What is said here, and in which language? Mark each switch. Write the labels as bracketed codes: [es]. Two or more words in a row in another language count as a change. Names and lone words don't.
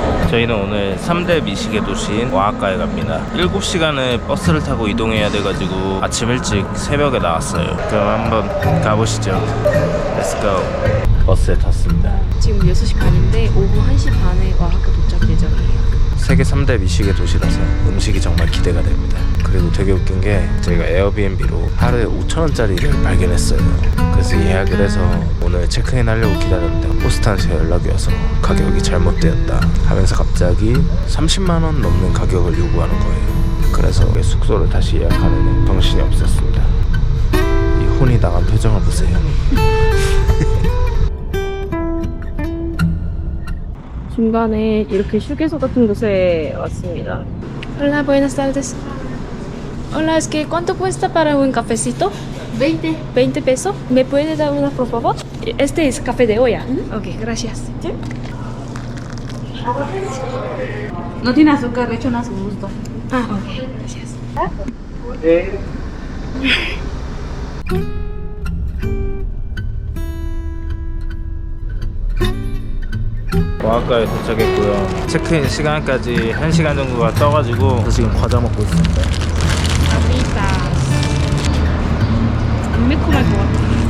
[ko] 저희는 오늘 3대 미식의 도시인 오아카에 갑니다. 7시간을 버스를 타고 이동해야 돼가지고 아침 일찍 새벽에 나왔어요. 그럼 한번 가보시죠. [en] Let's go. [ko] 버스에 탔습니다. 지금 6시 반인데 오후 1시 반에 오아카 도착 예정이에요. 세계 3대 미식의 도시라서 음식이 정말 기대가 됩니다. 그리고 되게 웃긴 게 저희가 에어비앤비로 하루에 5,000원짜리를 발견했어요. 그래서 예약을 해서 오늘 체크인 하려고 기다렸는데 호스트한테 연락이 와서 가격이 잘못되었다 하면서 갑자기 30만원 넘는 가격을 요구하는 거예요. 그래서 숙소를 다시 예약하는 정신이 없었습니다. 이 혼이 나간 표정을 보세요. 중간에 이렇게 휴게소 같은 곳에 왔습니다. [es] Hola, buenas tardes. Hola, es que ¿cuánto cuesta para un cafecito? 20. 20 pesos. ¿Me puede dar una, por favor? Este es café de olla. Ok, gracias. No tiene azúcar, le echan a su gusto. Ah, ok, gracias. [ko] 오아카에 도착했고요. 체크인 시간까지 1시간 정도가 떠가지고 지금 과자 먹고 있습니다. 안 매콤할 것 같아.